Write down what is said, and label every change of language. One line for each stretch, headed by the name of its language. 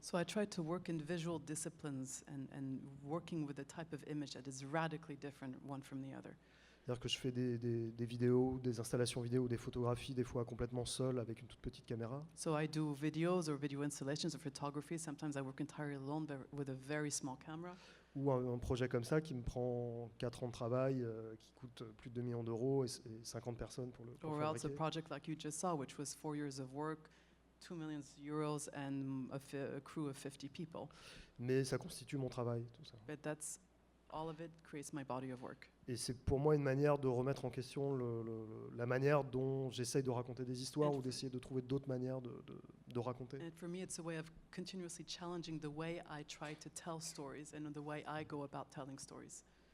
English: So I try to work in visual disciplines and working with a type of image that is radically different one from the other.
French: C'est-à-dire que je fais des vidéos, des installations vidéo, des photographies, des fois complètement seul avec une toute petite caméra.
English: So I do videos or video installations or photography. Sometimes I work entirely alone with a very small camera.
French: Ou un projet comme ça qui me prend 4 ans de travail, qui coûte plus de 2 millions d'euros et 50 personnes pour le
English: Or else a
French: fabriquer.
English: project like you just saw, which was 4 years of work, 2 million euros, and a crew of 50 people.
French: Mais ça constitue mon travail, tout ça.
English: But that's all of it creates my body of work.
French: Et c'est pour moi une manière de remettre en question la manière dont j'essaye de raconter des histoires
English: And
French: ou d'essayer de trouver d'autres manières de raconter.
English: And for me, it's a way of continuously challenging the way I try to tell stories and the way I go about telling stories.